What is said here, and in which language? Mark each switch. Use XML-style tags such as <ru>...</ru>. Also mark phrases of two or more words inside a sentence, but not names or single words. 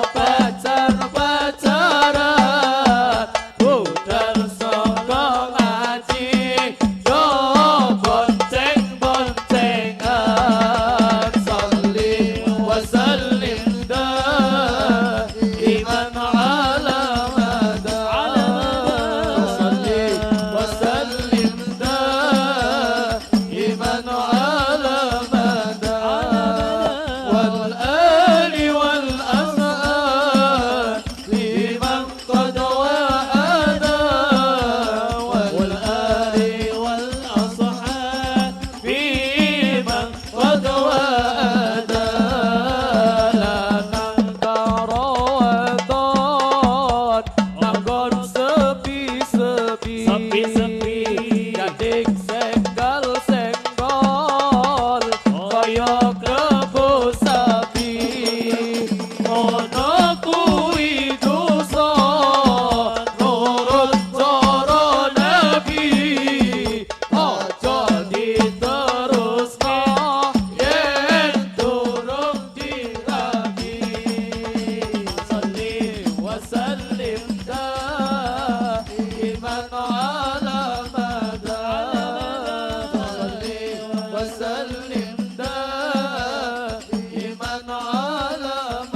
<jv>pacar-pacaran budal saka ngaji do bonceng-boncengan</jv> <ar>صل وسلم دائما على مدى صل وسلم دائما على مدى والآل وال أصحاب من قد وعد والآل والأصحاب من قد وعد</ar> <jv>lanang karo wadon nanggon sepi-sepi gading senggol kaya kebo sapi ono kuwi dosa nurut cara nabi aja diterusno yen durung diragi</jv> <ar>صل وسلم دائما على مدى صل وسلم دائما على</ar>